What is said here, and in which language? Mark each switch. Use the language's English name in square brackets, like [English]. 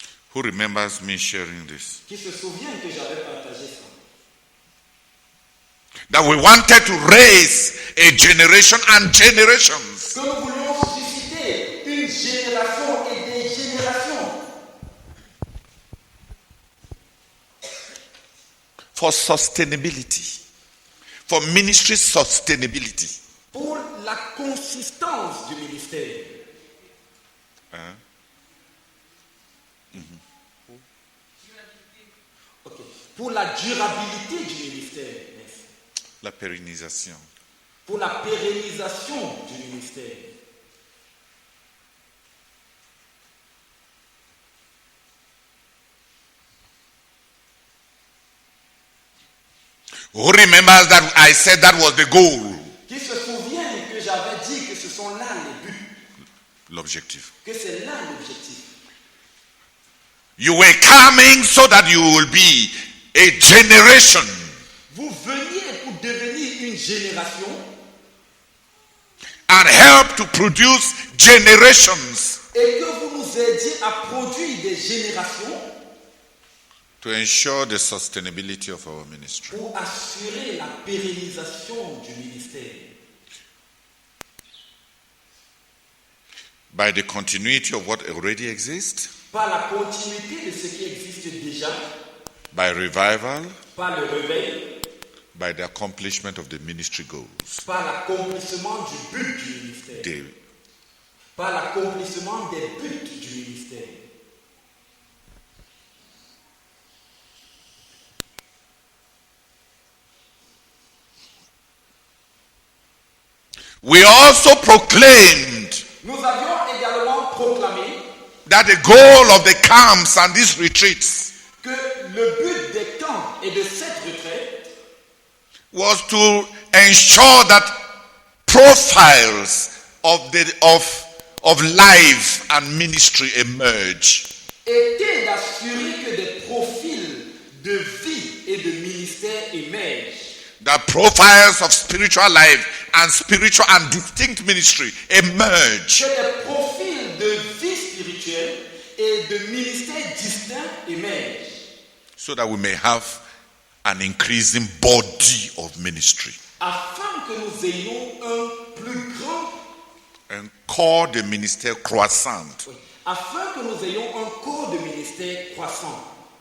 [English] Who remembers me sharing this? [French] Qui se souvient que j'avais partagé ça? [English] That we wanted to raise a generation and generations [French] Que nous voulions susciter une génération et des générations [English] for sustainability, for ministry sustainability. [French] pour la consistance du ministère. Ok. Pour la durabilité du ministère. Merci. La pérennisation. Pour la pérennisation du ministère. [English] Who remembers that I said that was the goal, [French] Qui se souvient que j'avais dit que ce sont là les buts, l'objectif? que c'est là l'objectif. [English] You were coming so that you will be a generation [French] Vous veniez pour devenir une génération [English] and help to produce generations [French] et que vous nous aidiez à produire des générations [English] to ensure the sustainability of our ministry. [French] pour assurer la pérennisation du ministère. [English] By the continuity of what already exists, [French] Par la continuité de ce qui existe déjà, [English] by revival, [French] par le réveil, [English] by the accomplishment of the ministry goals. [French] par l'accomplissement du but du ministère. Par l'accomplissement des buts du ministère. [English] We also proclaimed [French] Nous avions également proclamé [English] that the goal of the camps and these retreats [French] que le but des camps et de cette retraite [English] was to ensure that profiles of life and ministry emerge. [French] était d'assurer que des profils de vie et de ministère émergent. [English] The profiles of spiritual life and spiritual and distinct ministry emerge. [French] Que des profils de vie spirituelle et de ministère distincts émergent. [English] So that we may have an increasing body of ministry. [French] Afin que nous ayons un plus grand, Un corps de ministère croissant. afin que nous ayons un corps de ministère croissant.